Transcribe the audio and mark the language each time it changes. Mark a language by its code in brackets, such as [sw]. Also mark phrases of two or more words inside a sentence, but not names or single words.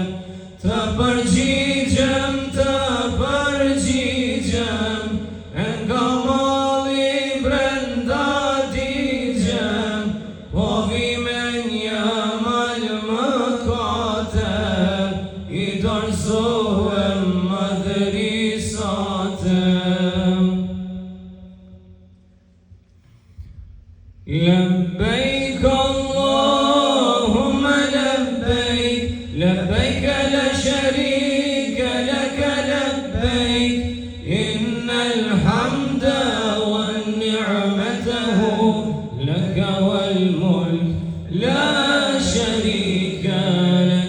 [sq] Të përgjigjem, e nga malli brenda digjem, po vi me një mal mëkatesh, i dorëzohem madhrisatem. [ar] لبيك اللهم لبيك لبيك لا شريك لك لبيك إن الحمد والنعمة لك والملك لا شريك لك.